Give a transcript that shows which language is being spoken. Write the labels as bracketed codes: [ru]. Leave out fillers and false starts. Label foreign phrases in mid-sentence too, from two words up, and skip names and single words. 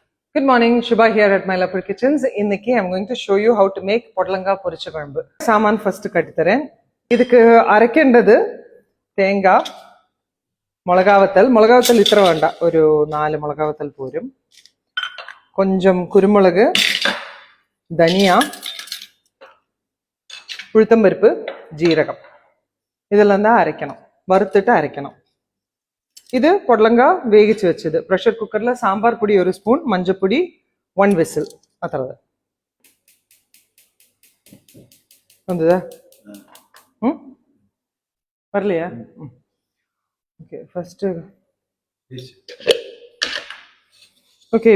[en] Good morning, Shubha here at Mylapur Kitchens. [ta] இன்னைக்கு [en] I'm going to show you how to make [ta] பொடலங்காய் பொரிச்ச குழம்பு. சாமான் ஃபர்ஸ்ட் கட்டித்தரேன். இதுக்கு [ml] அரைക്കേണ്ടது തേങ്ങ, മുളകാവത്തൽ ഇത്ര വേണ്ട, ഒരു 4 മുളകാവത്തൽ പോരും. கொஞ்சம் കുരുമുളക്, ധനിയ, ഉഴുത്തമ്പരിപ്പ്, ജീരകം. [ta] இதெல்லாம் தான் அரைக்கணும், வறுத்துட்டு அரைக்கணும். இது பொடலங்காய் வேகிச்சு வச்சது. ப்ரெஷர் குக்கர்ல சாம்பார் பொடி 1 ஸ்பூன், மஞ்சப்பொடி 1 விசில். அத்தரது வந்ததா? வரலையா? ஓகே, ஃபர்ஸ்ட் ஓகே.